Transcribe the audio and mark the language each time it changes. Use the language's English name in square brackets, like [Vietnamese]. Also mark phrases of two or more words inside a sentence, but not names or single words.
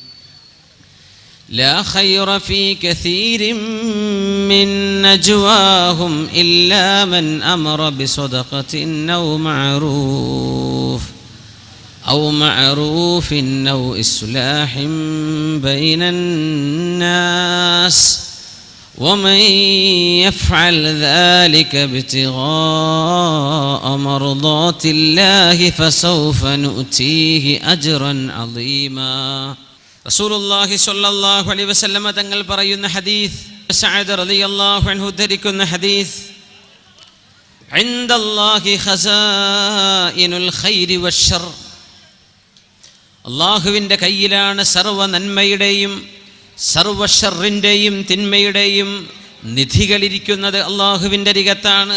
[Arabic] لا خير في كثير من نجواهم إلا من أمر بصدقة أو معروف أو إصلاح بين الناس ومن يفعل ذلك ابتغاء مرضات الله فسوف نؤتيه أجرا عظيما. رسول الله صلى الله عليه وسلم [Malayalam] തങ്ങൾ പറയുന്ന ഹദീസ്, സഅദ് [Arabic] رضي الله عنه [Malayalam] ധരിക്കുന്ന ഹദീസ്, [Arabic] عند الله خزائن الخير والشر, [Malayalam] അല്ലാഹുവിൻ്റെ കയ്യിലാണ് സർവ്വ നന്മയുടെയും സർവ്വ ഷർറിൻ്റെയും തിന്മയുടെയും നിധികളിരിക്കുന്നത് അള്ളാഹുവിൻ്റെ അരികത്താണ്.